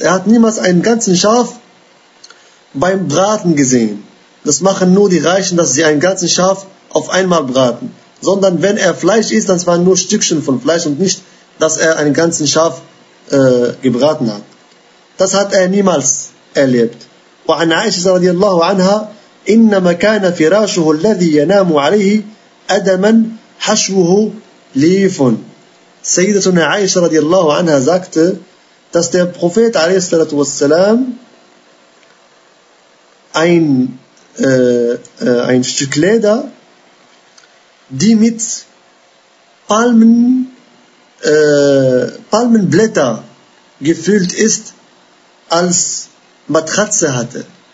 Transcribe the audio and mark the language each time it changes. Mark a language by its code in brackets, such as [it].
[de] Er hat niemals einen ganzen Schaf beim Braten gesehen. Das machen nur die Reichen, dass sie einen ganzen Schaf auf einmal braten. Sondern wenn er Fleisch isst, dann waren nur Stückchen von Fleisch und nicht, dass er einen ganzen Schaf gebraten hat. Das hat er niemals erlebt. [ar] وعن عائشة رضي الله عنها إنما كان فراشه الذي ينام عليه أدما حشوه ليف. سيدة عائشة رضي الله عنها [de] sagte, dass der Prophet [ar] عليه الصلاة والسلام [de] ein Stück Leder, die mit Palmenblätter gefüllt ist, als Matratze hatte.